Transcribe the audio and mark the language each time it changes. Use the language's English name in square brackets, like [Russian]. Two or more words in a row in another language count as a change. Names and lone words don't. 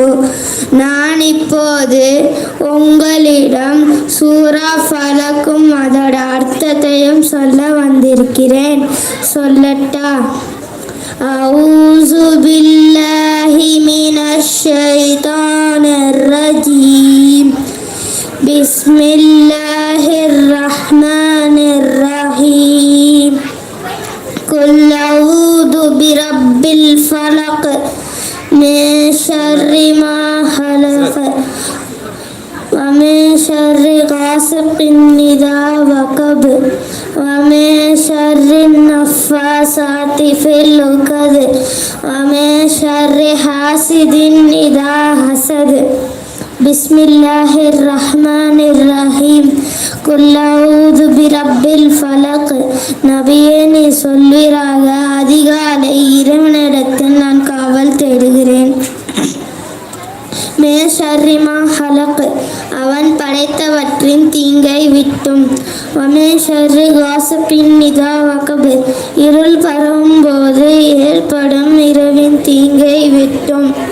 [Tamil] நான் இப்போது உங்களிடம் சூரா ஃபலக்கும் அதோட அர்த்தத்தையும் சொல்ல வந்திருக்கிறேன். [Arabic] சொல்லட்டா? أعوذ بالله من الشيطان الرجيم. بسم الله الرحمن الرحيم. قل أعوذ برب الفلق من شر ما خلق ومن شر غاسق إذا وقب ومن شر النفاثات في العقد ومن شر حاسد إذا حسد. بسم الله الرحمن الرحيم. قل أعوذ برب الفلق. [Tamil] நபியே நீ சொல்வீராக, அதிகாலை இறைவனிடத்தில் நான் காவல் தேடுகிறேன். [Arabic] من شر ما خلق, [Tamil] அவன் படைத்தவற்றின் தீங்கை விட்டும். [Arabic] ومن شر غاسق إذا وقب, [Tamil] இருள் பரவும் போது ஏற்படும் இரவின் தீங்கை விட்டும்.